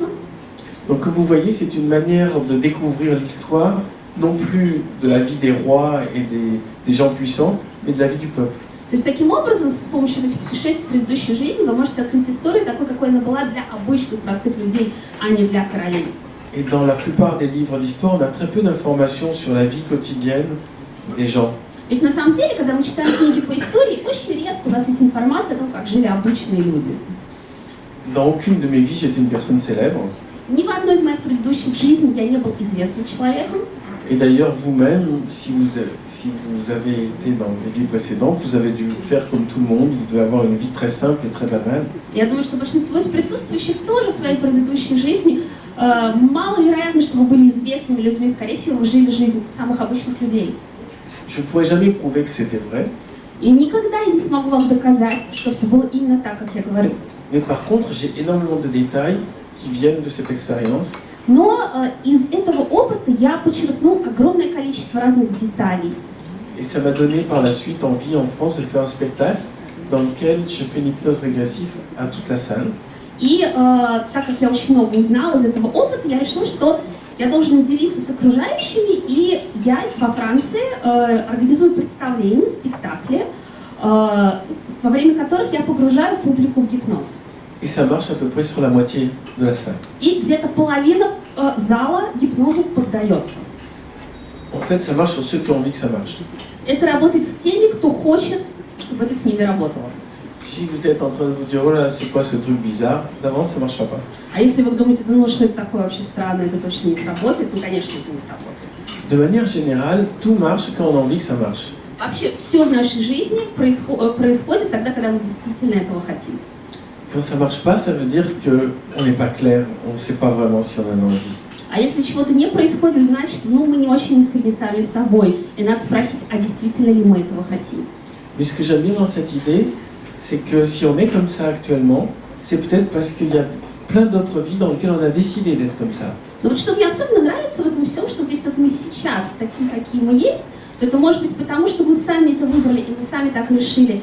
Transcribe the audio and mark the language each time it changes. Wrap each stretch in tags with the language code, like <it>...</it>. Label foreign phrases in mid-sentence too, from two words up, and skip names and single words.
<fr>Donc comme vous voyez, c'est une manière de découvrir l'histoire, non plus de la vie des rois et des gens puissants, mais de la vie du peuple.</fr> <ru>То есть таким образом, с помощью этих путешествий в предыдущей жизни, вы можете открыть историю такой, какой она была для обычных простых людей, а не для королей.</ru> <fr>Et dans la plupart des livres d'histoire, on a très peu d'informations sur la vie quotidienne des gens.</fr> <ru>Ведь на самом деле, когда мы читаем книги по истории, очень редко у нас есть информация о том, как жили обычные люди.</ru> <fr>Dans aucune de mes vies, j'étais une personne célèbre.</fr> <ru>Ни в одной из моих предыдущих жизней я не был известным человеком.</ru> <fr>Et d'ailleurs, vous-même, si vous avez été dans les vies précédentes, vous avez dû faire comme tout le monde, vous devez avoir une vie très simple et très banale.</fr> <ru>Я думаю, что большинство из присутствующих тоже в своей предыдущей жизни маловероятно, что вы были известными людьми, скорее всего, вы жили жизнь самых обычных людей.</ru> <fr>Je ne pourrais jamais prouver que c'était vrai.</fr> <ru>И никогда я не смогу вам доказать, что все было именно так, как я говорю.</ru> <fr>Mais par contre, j'ai énormément de détails qui viennent de cette expérience.</fr> <ru>Но из этого опыта я подчеркнул огромное количество разных деталей.</ru> <fr>Et ça m'a donné par la suite envie en France de faire un spectacle dans lequel je fais une hypnose régressive à toute la salle.</fr> <ru>И так как я очень много узнала из этого опыта, я решила, что я должен делиться с окружающими, и я во Франции организую представления, спектакли, во время которых я погружаю публику в гипноз.</ru> <fr>Et ça marche à peu près sur la moitié de la salle.</fr> <ru>И где-то половина зала гипнозу поддается.</ru> <fr>En fait, ça marche sur ceux qui ont envie que ça marche.</fr> <ru>Это работает с теми, кто хочет, чтобы это с ними работало.</ru> <fr>Si vous êtes en train de vous dire, oh là, c'est quoi ce truc bizarre, d'avance, ça ne marchera pas.</fr> <ru>А если вы думаете, ну что это такое вообще странное, это точно не сработает, ну конечно это не сработает.</ru> <fr>De manière générale, tout marche quand on a envie que ça marche.</fr> <ru>Вообще все в нашей жизни происходит тогда, когда мы действительно этого хотим.</ru> <fr>Quand ça ne marche pas, ça veut dire qu'on n'est pas clair, on ne sait pas vraiment si on en a envie.</fr> <ru>А если чего-то не происходит, значит, ну мы не очень искренне сами с собой. И надо спросить, а действительно ли мы этого хотим.</ru> <fr>Mais ce que j'aime bien dans cette idée, c'est que si on est comme ça actuellement, c'est peut-être parce qu'il y a plein d'autres vies dans lesquelles on a décidé d'être comme ça.</fr> <ru>Но вот что мне особенно нравится в этом всем, что здесь вот мы сейчас такие, какие мы есть, то это может быть потому, что мы сами это выбрали, и мы сами так решили.</ru>